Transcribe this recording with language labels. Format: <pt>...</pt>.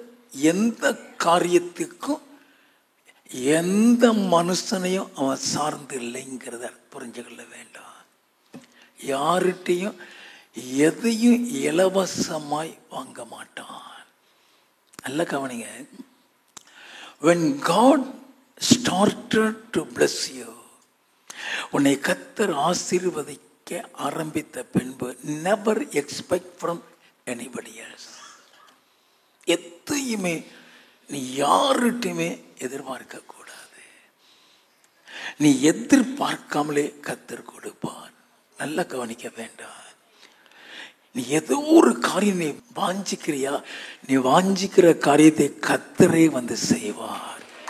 <ta>எந்த காரியத்துக்கும் எந்த மனுஷனையும் அவன் சார்ந்து இல்லைங்கிறத புரிஞ்சுக்கொள்ள வேண்டாம். யார்கிட்டையும் எதையும் இலவசமாய் வாங்க மாட்டான். நல்ல கவனிங்க.</ta> <en>When God started to bless you,</en> <ta>உன்னை கர்த்தர் ஆசீர்வதிக்க ஆரம்பித்த பின்பு,</ta> <en>never expect from anybody else.</en> <ta>எதையுமே நீ யார்கிட்டையுமே எதிர்பார்க்க கூடாது. நீ எதிர்பார்க்காமலே கர்த்தர் கொடுப்பார். நல்லா கவனிக்க வேண்டாம். நீ ஏதோ ஒரு காரியம் நீ வாஞ்சிக்கிறியா, நீ வாஞ்சிக்கிற காரியத்தை கர்த்தரே வந்து செய்வார்.</ta>